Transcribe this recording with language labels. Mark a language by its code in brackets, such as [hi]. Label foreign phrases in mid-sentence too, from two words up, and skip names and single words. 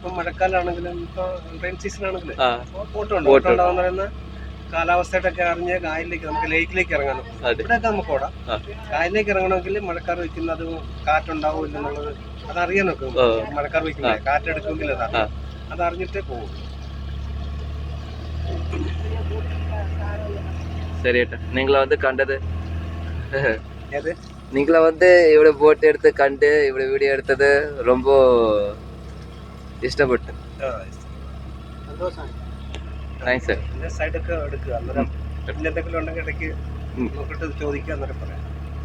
[ml] ഇപ്പൊ മഴക്കാലാണെങ്കിലും ഇപ്പൊ [en] rain season [ml] ആണെങ്കിലും ഓട്ടം ഉണ്ട്. ഓട്ടം ഉണ്ടാവുന്ന പറയുന്ന കാലാവസ്ഥയുടെ ഒക്കെ അറിഞ്ഞ് കായലിലേക്ക്, നമുക്ക് ലേക്കിലേക്ക് ഇറങ്ങണം. ഇവിടെയൊക്കെ നമുക്ക് ഓടാം. കായലിലേക്ക് ഇറങ്ങണമെങ്കിൽ മഴക്കാർ വയ്ക്കുന്നത് കാറ്റുണ്ടാവും ഇല്ലെന്നുള്ളത് അതറിയാനൊക്കെ. മഴക്കാർ വയ്ക്കില്ല, കാറ്റെടുക്കുമെങ്കിൽ അതറിഞ്ഞിട്ടേ പോകും. [ta] சரி ஏட்டா, நீங்கள வந்து கண்டது, நீங்கள வந்து இவ்வளோ போட் எடுத்து கண்டு இவ்வளோ வீடியோ எடுத்தது ரொம்ப ഇഷ്ടപ്പെട്ടു. [ml] സൈഡൊക്കെ എടുക്കുക, അന്നേരം എന്തെങ്കിലും ഉണ്ടെങ്കിൽ ഇടയ്ക്ക് നോക്കിട്ട് ചോദിക്കുക, അന്നേരം പറയാം.